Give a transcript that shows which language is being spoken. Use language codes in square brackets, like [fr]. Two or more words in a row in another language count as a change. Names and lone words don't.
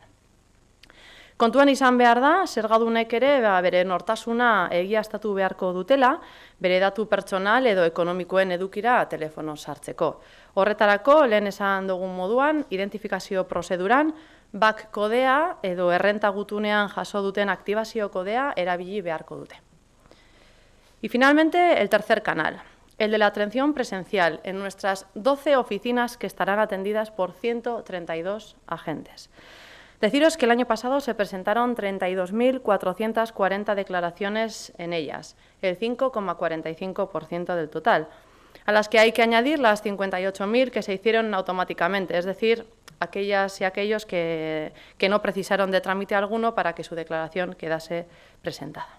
[eu] Kontuan izan behar da, zergadunek ere bere nortasuna egiaztatu beharko dutela, bere datu pertsonal edo ekonomikoen edukira telefono sartzeko. Horretarako, lehen esan dugun moduan, identifikazio prozeduran, BAK kodea edo errenta gutunean jaso duten aktibazio kodea erabili beharko dute. [es] Y finalmente, el tercer canal, el de la atención presencial en nuestras 12 oficinas que estarán atendidas por 132 agentes. Deciros que el año pasado se presentaron 32.440 declaraciones en ellas, el 5,45% del total, a las que hay que añadir las 58.000 que se hicieron automáticamente, es decir, aquellas y aquellos que no precisaron de trámite alguno para que su declaración quedase presentada.